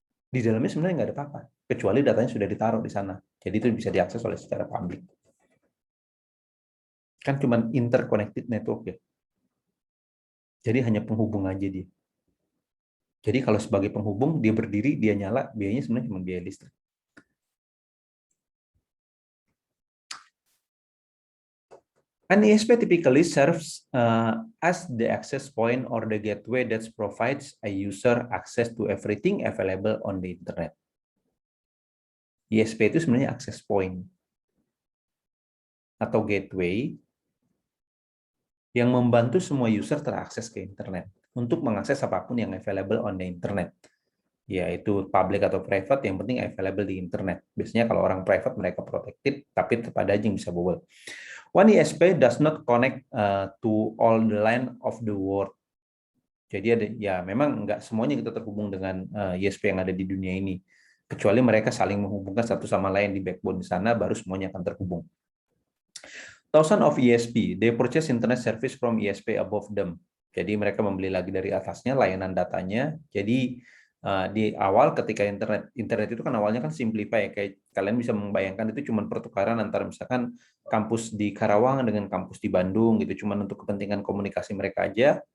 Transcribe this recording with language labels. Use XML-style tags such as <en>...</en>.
<id>Di dalamnya sebenarnya nggak ada apa-apa, kecuali datanya sudah ditaruh di sana. Jadi itu bisa diakses oleh secara publik. Kan cuman interconnected network ya. Jadi hanya penghubung aja dia. Jadi kalau sebagai penghubung, dia berdiri, dia nyala, biayanya sebenarnya cuma biaya listrik.</id> <en>An ISP typically serves as the access point or the gateway that provides a user access to everything available on the internet.</en> <id>ISP itu sebenarnya access point atau gateway yang membantu semua user terakses ke internet untuk mengakses apapun yang</id> <en>available on the internet.</en> <id>Yaitu public atau private, yang penting available di internet. Biasanya kalau orang private mereka protected, tapi tetap ada aja yang bisa bobol.</id> <en>One ISP does not connect to all the line of the world.</en> <id>Jadi ada, ya memang nggak semuanya kita terhubung dengan ISP yang ada di dunia ini. Kecuali mereka saling menghubungkan satu sama lain di backbone di sana, baru semuanya akan terhubung.</id> <en>Thousands of ISP, they purchase internet service from ISP above them.</en> <id>Jadi mereka membeli lagi dari atasnya layanan datanya. Jadi di awal ketika internet itu kan awalnya kan simplify, kayak kalian bisa membayangkan itu cuma pertukaran antara misalkan kampus di Karawang dengan kampus di Bandung gitu, cuma untuk kepentingan komunikasi mereka aja.</id>